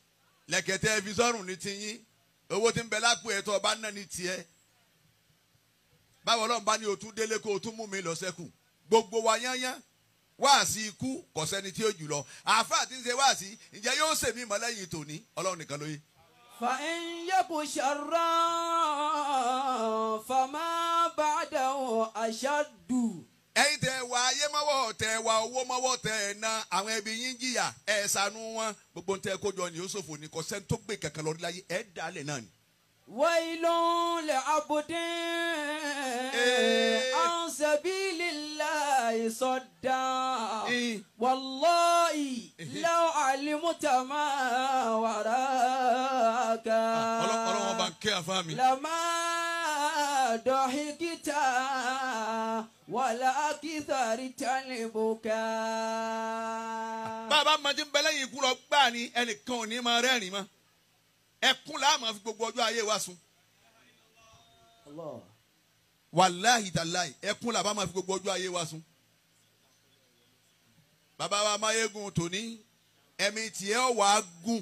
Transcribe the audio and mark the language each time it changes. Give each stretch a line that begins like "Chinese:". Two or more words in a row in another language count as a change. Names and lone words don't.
Yoruba: Lẹ̀kẹ̀tẹ́ ẹ fi sọ́rùn ní tiyín. Owó tí ń bẹ lápò ẹ̀ tó ọba náà ní tiẹ̀. Báwo Ọlọ́run bá ní o tún délé kó o tún mú mi lọ sẹ́kù. Gbogbo wa yányán. Wáàsí ikú kò sẹ́ni tí ó jù lọ. Àáfàá tí ń ṣe wáàsí ǹjẹ́ yóò ṣèmí mọ́ lẹ́yìn tòní Ọlọ́run nìkan ló yé.
Arabic: فإن يك شرا فما بعده أشد.
Yoruba: Ẹ̀yin tẹ́ wá ayé mọ́wọ́ tẹ́ wá owó mọ́wọ́ tẹ́ ná àwọn ẹbí yín jìyà ẹ̀ ṣàánú wọn gbogbo ń tẹ́ kójọ ni ó ṣòfò ní kò sẹ́ni tó gbé kankan lórí láyé ẹ̀ dálẹ̀ náà ni.
Arabic: ويل لعبد عن سبيل الله صدا والله لو علمت ما وراك لما ضحكت ولا كثرت البكاء.
Yoruba: Bàbá mọ̀jú ń bẹ lẹ́yìn ikú lọ gbà ní ẹnìkan ò ní máa rẹ́rìn mọ́. Ẹkún la máa fi gbogbo ọjọ́ ayé wa sùn.
Arabic: والله تالله
Yoruba: ẹkún la bá máa fi gbogbo ọjọ́ ayé wa sùn. Bàbá wa Máyégún tòní ẹ̀mí tiẹ̀ ọ̀ wá gùn.